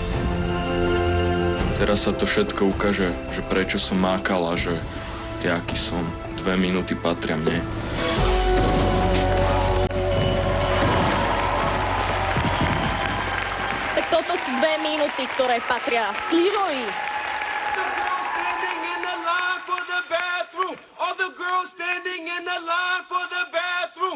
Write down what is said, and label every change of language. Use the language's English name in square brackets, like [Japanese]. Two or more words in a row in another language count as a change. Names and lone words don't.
[Slovak] Teraz sa to všetko ukáže, že prečo som mákal a že jaký som. 2 minúty patria mne. Tak toto sú 2 minúty, ktoré patria Slížovi. [English] All the girls standing in the line for the bathroom.